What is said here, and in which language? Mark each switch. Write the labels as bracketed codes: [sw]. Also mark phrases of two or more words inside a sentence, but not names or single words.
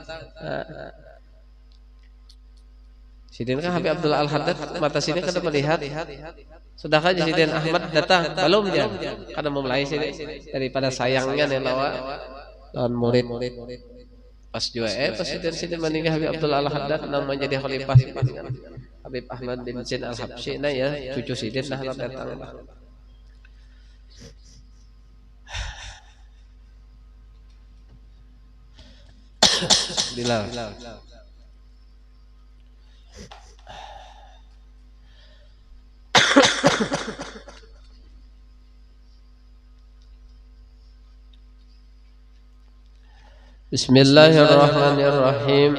[bjn] Sidin kan Habib Abdullah Al-Haddad, mata Sidin kada melihat. Sudahkah Sidin Ahmad datang? Belum ya. Kada memulai Sidin daripada sayangnya lawan murid. Pas juga pas Sidin meninggal Habib Abdullah Al-Haddad nang menjadi khalifah dengan Habib Ahmad bin Zain Al-Habsyi, nah ya cucu Sidin dah datang. Bilal. Bismillahirrahmanirrahim.